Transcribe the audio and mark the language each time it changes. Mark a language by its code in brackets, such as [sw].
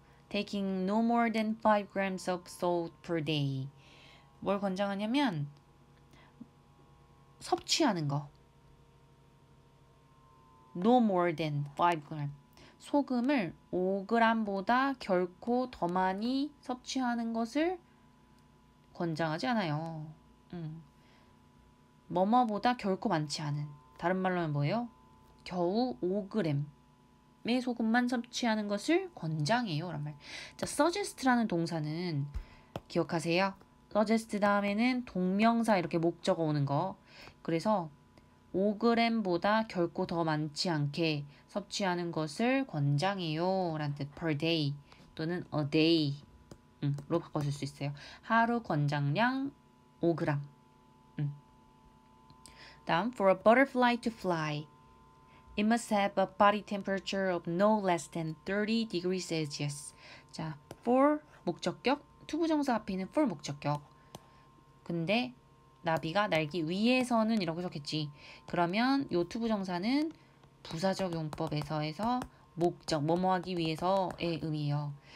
[en] Taking no more than 5 grams of salt per day. [ko] 뭘 권장하냐면 섭취하는 거. [en] No more than 5 grams. [ko] 소금을 5g보다 결코 더 많이 섭취하는 것을 권장하지 않아요. 뭐뭐보다 결코 많지 않은. 다른 말로 하면 뭐예요? 겨우 5g의 소금만 섭취하는 것을 권장해요. 라는 말. 자, suggest라는 동사는 기억하세요. suggest 다음에는 동명사 이렇게 목적어 오는 거. 그래서 5g보다 결코 더 많지 않게 섭취하는 것을 권장해요. 라는 뜻. per day 또는 a day 로 바꿔줄 수 있어요. 하루 권장량 5g. 다음 [en] for a butterfly to fly. It must have a body temperature of no less than 30 degrees Celsius. [ko] 자, for 목적격, 투부정사 앞에 있는 for 목적격. 근데 나비가 날기 위해서는 이라고 적겠지. 그러면 요 투부정사는 부사적 용법에서 목적, 뭐뭐 하기 위해서의 의미예요.